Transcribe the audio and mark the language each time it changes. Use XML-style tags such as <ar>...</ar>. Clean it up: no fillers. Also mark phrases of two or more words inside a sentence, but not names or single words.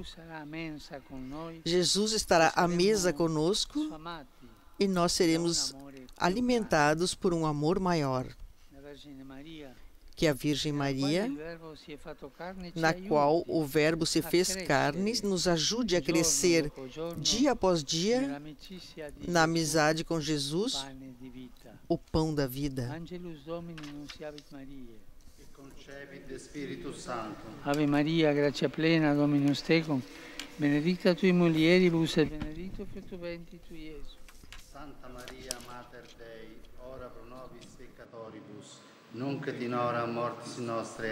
<pt>Jesus estará à mesa conosco e nós seremos alimentados por um amor maior. Que a Virgem Maria, na qual o Verbo se fez carne, nos ajude a crescer dia após dia na amizade com Jesus, o pão da vida.</pt> <la>Concepit Spiritus Sancto. Ave Maria, gratia plena, Dominus tecum, benedicta tui mulieribus et benedictus fructus ventris tui, Iesus. Santa Maria, Mater Dei, ora pro nobis peccatoribus, nunc et in hora mortis nostre.</la>